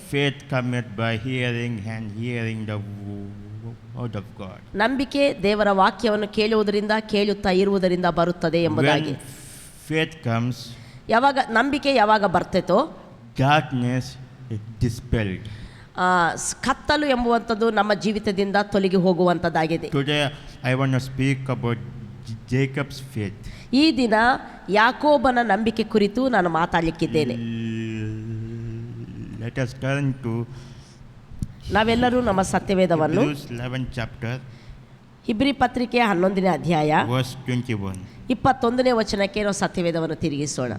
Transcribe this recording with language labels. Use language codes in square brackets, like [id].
[en] faith cometh by hearing and hearing the word of God. [kn] ನಂಬಿಕೆ ದೇವರ ವಾಕ್ಯವನ್ನು ಕೇಳುವುದರಿಂದ ಕೇಳುತ್ತಾ ಇರುವುದರಿಂದ ಬರುತ್ತದೆ ಎಂಬುದಾಗಿ. [en] When faith comes, [kn] ಯಾವಾಗ ನಂಬಿಕೆ ಯಾವಾಗ ಬರ್ತೈತೋ [en] darkness is dispelled. [kn] ಕತ್ತಲು ಎಂಬುವಂಥದ್ದು ನಮ್ಮ ಜೀವಿತದಿಂದ ತೊಲಗಿ ಹೋಗುವಂಥದ್ದಾಗಿದೆ. [en] Today I want to speak about Jacob's faith. [kn] ಈ ದಿನ ಯಾಕೋಬನ ನಂಬಿಕೆ ಕುರಿತು ನಾನು ಮಾತಾಡಲಿಕ್ಕಿದ್ದೇನೆ. [en] Let us turn to [kn] ನಾವೆಲ್ಲರೂ ನಮ್ಮ ಸತ್ಯವೇದವನ್ನು [en] Hebrews 11th chapter, [kn] ಹಿಬ್ರಿ ಪತ್ರಿಕೆ 11ನೇ ಅಧ್ಯಾಯ [en] verse 21. [kn] 21ನೇ ವಚನಕ್ಕೆ ನಾವು ಸತ್ಯವೇದವನ್ನು ತಿರುಗಿಸೋಣ.